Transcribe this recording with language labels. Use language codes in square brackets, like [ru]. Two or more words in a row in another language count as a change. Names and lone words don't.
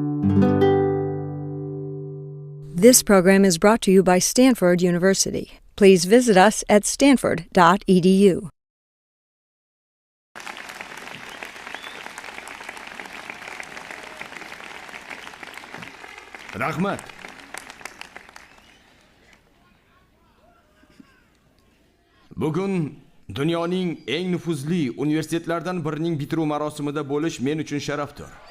[en] This program is brought to you by Stanford University. Please visit us at stanford.edu. [uz] Rahmat. Bugun dunyoning eng nufuzli universitetlaridan birining bitiruv marosimida bo'lish men uchun sharafdir.